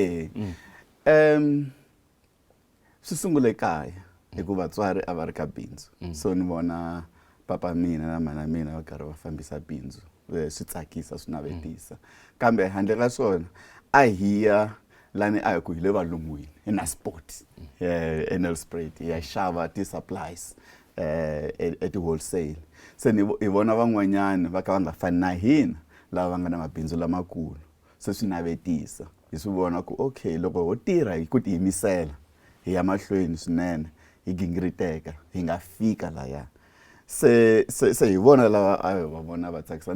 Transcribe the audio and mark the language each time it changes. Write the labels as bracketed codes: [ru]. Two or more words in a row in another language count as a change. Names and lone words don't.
[ts] Swi sungule kaya hikuva vatswari a va ri ka bindzu. So ni vona papa mina na mana mina va karhi va fambisa bindzu. Swi tsakisa, swi navetisa. Kambe handle ka swona a hiya lani a hi ku hi le valungwini na sport Nelspruit ya xava [en] ti-supplies at wholesale. [ts] Se ni vona van'wanyana va ka va nga fani na hina lava va nga na mabindzu lamakulu. Se swi navetisa, hi swi vona ku okay, loko ho tirha hi ku tiyimisela hi ya mahlweni swinene, hi gingiriteka, hi nga fika laya. Se hi vona lava va vona va tsakisa.